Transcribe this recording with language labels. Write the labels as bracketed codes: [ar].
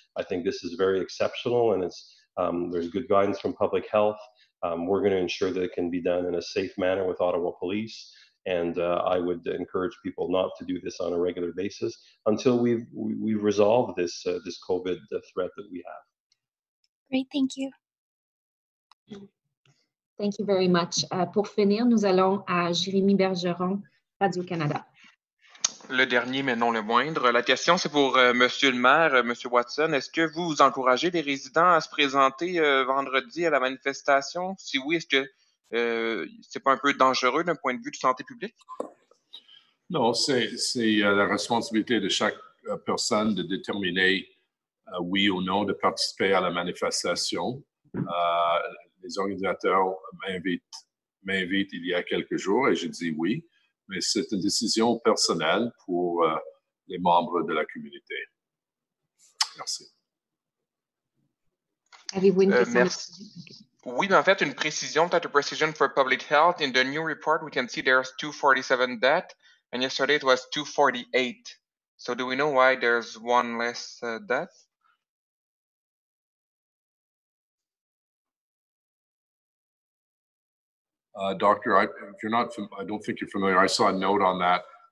[en] I think this is very exceptional, and there's good guidance from public health. We're going to ensure that it can be done in a safe manner with Ottawa Police. And I would encourage people not to do this on a regular basis until we've resolved this COVID threat that we have. Great, thank you. Thank you very much. [fr] Pour finir, nous allons à Jérémy Bergeron, Radio-Canada. Le dernier, mais non le moindre. La question, c'est pour Monsieur le maire, Monsieur Watson. Est-ce que vous encouragez les résidents à se présenter vendredi à la manifestation? Si oui, est-ce que c'est pas un peu dangereux d'un point de vue de santé publique? Non, c'est la responsabilité de chaque personne de déterminer oui ou non de participer à la manifestation. Les organisateurs m'invitent il y a quelques jours et je dis oui, mais c'est une décision personnelle pour les membres de la communauté. Merci. Avez-vous une question? Merci. Oui, mais en fait, une précision, peut-être [en] a precision for public health. In the new report, we can see there's 247 deaths, and yesterday it was 248. So do we know why there's one less death? Doctor, I don't think you're familiar. I saw a note on that.